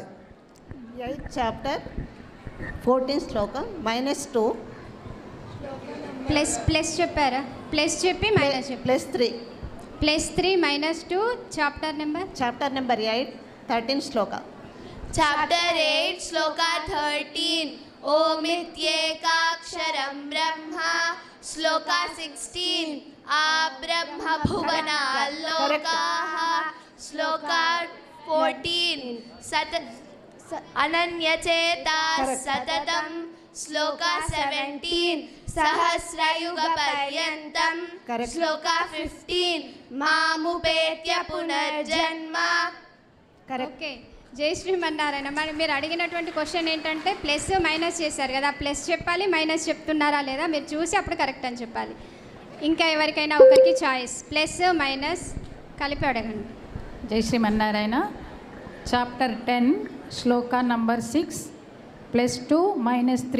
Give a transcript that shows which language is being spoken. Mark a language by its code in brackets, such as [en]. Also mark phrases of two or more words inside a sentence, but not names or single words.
[en] 8th chapter 14th శ్లోకం -2. [te] ప్లస్ చెప్పారా? ప్లస్ చెప్పి మైనస్ చెప్పి +3. [en] +3 -2. chapter number 8 13th శ్లోక. Chapter 8, Shloka 13. [sa] ओमित्येकाक्षरं ब्रह्म. [en] Shloka 16. [sa] आब्रह्म भुवना लोकाः. Shloka 14. अनन्यचेताः सततम्. [en] Shloka 17. [sa] सहस्रयुग पर्यन्तम्. Shloka 15. मामुपेत्य पुनर्जन्म. [te] ఓకే, జై శ్రీమన్నారాయణ. మరి మీరు అడిగినటువంటి క్వశ్చన్ ఏంటంటే [en] plus minus [te] చేశారు కదా, ప్లస్ చెప్పాలి, మైనస్ చెప్తున్నారా లేదా మీరు చూసి అప్పుడు కరెక్ట్ అని చెప్పాలి. ఇంకా ఎవరికైనా ఒకరికి చాయిస్, [en] plus minus [te] కలిపి అడగండి. జై శ్రీమన్నారాయణ చాప్టర్ 10 శ్లోకా నంబర్ 6 +2 -3.